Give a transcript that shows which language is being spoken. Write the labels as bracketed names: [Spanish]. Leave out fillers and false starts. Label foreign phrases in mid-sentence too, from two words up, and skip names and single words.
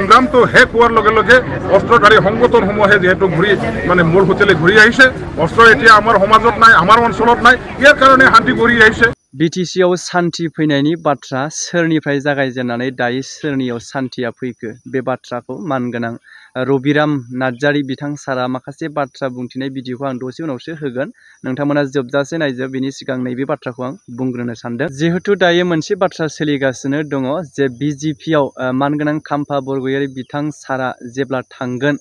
[Assamese] সংগ্ৰামটো শেষ হোৱাৰ লগে লগে অস্ত্ৰধাৰী সংগঠনসমূহে যিহেতু ঘূৰি মানে মূল হোটেলে ঘূৰি আহিছে অস্ত্ৰ এতিয়া আমাৰ সমাজত নাই আমাৰ অঞ্চলত নাই ইয়াৰ কাৰণে শান্তি ঘূৰি আহিছে [Bodo] बिटिसिआव शान्ति फैनायनि बाथ्रा सोरनिफ्राय जागायजेननानै दायो सोरनियाव शान्तिया फैखो बे बाथ्राखौ मानगोनां रबिराम नार्जारी बिथां सारा माखासे बाथ्रा बुंथिनाय भिडिअखौ आं दसे उनावसो होगोन नोंथांमोना जोबजासे नायजोब बिनि सिगां नैबे बाथ्राखौ आं बुंग्रोनो सानदों जिहेतु दायो मोनसे बाथ्रा सोलिगासिनो दङ जे बिजेपिआव मानगोनां खाम्फा बरगयारी बिथां सारा जेब्ला थांगोन